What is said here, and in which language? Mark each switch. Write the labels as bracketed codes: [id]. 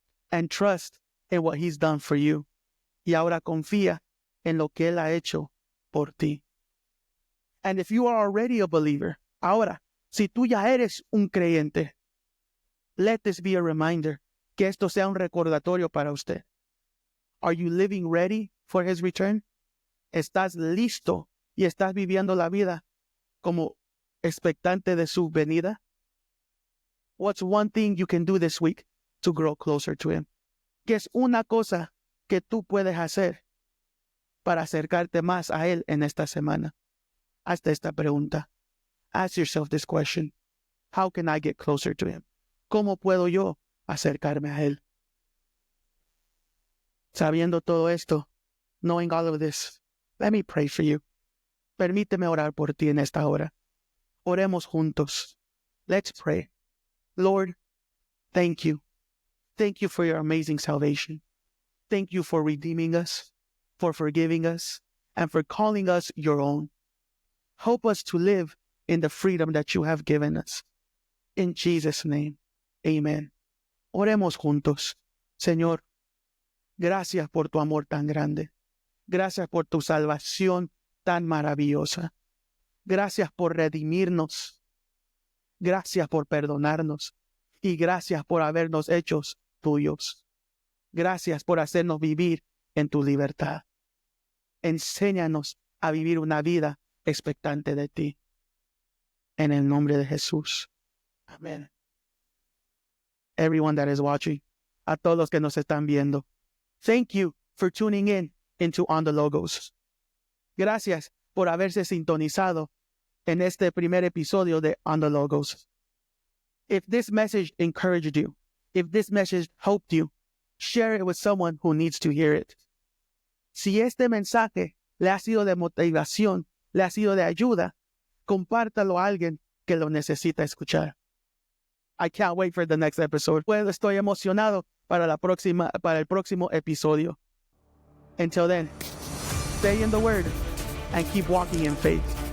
[en] And trust in what He's done for you. [es] Y ahora confía en lo que Él ha hecho por ti. [en] And if you are already a believer, [es] ahora, si tú ya eres un creyente, [en] let this be a reminder, [es] que esto sea un recordatorio para usted. [en] Are you living ready for His return? [es] ¿Estás listo y estás viviendo la vida como expectante de su venida? [en] What's one thing you can do this week to grow closer to Him? [es] ¿Qué es una cosa que tú puedes hacer para acercarte más a Él en esta semana? Hazte esta pregunta. [en] Ask yourself this question. How can I get closer to Him? [es] ¿Cómo puedo yo acercarme a Él? Sabiendo todo esto, [en] knowing all of this, let me pray for you. [es] Permíteme orar por ti en esta hora. Oremos juntos. [en] Let's pray. Lord, thank you. Thank you for your amazing salvation. Thank you for redeeming us, for forgiving us, and for calling us your own. Help us to live in the freedom that you have given us. In Jesus' name, amen. [es] Oremos juntos. Señor, gracias por tu amor tan grande. Gracias por tu salvación tan maravillosa. Gracias por redimirnos. Gracias por perdonarnos. Y gracias por habernos hechos tuyos. Gracias por hacernos vivir en tu libertad. Enséñanos a vivir una vida expectante de ti. En el nombre de Jesús. Amén. [en] Everyone that is watching, [es] a todos los que nos están viendo, [en] thank you for tuning in into On the Logos. [es] Gracias por haberse sintonizado en este primer episodio de On the Logos. [en] If this message encouraged you, if this message helped you, share it with someone who needs to hear it. [es] Si este mensaje le ha sido de motivación, le ha sido de ayuda, compártalo a alguien que lo necesita escuchar. [en] I can't wait for the next episode. [es] Pues estoy emocionado para el próximo episodio. [en] Until then, stay in the Word and keep walking in faith.